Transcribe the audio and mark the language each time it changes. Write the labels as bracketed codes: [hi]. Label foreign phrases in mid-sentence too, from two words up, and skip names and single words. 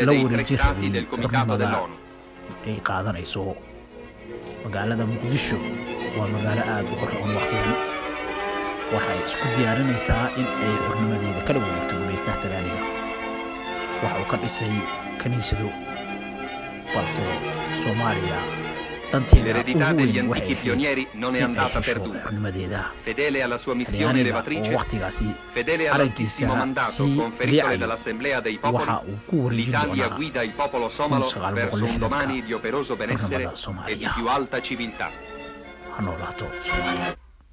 [so] la wareejin rabay xurnimada ay qaadanayso magaalada Muqdisho waa magaalo aad u qurxoon waqtigan waxay isku diyaarinaysaa in ay xurnimadeeda kala wareegto gumeystaha Talyaaniga waxa uu ka dhisay kaniisado balse Soomaaliya danteeda ugu weyn waxay [it] non è andata perduta fedele alla sua missione elevatrice fedele all'altissima mandato conferito dall'Assemblea dei popoli l'Italia guida il popolo somalo verso un domani di operoso benessere e di più alta civiltà.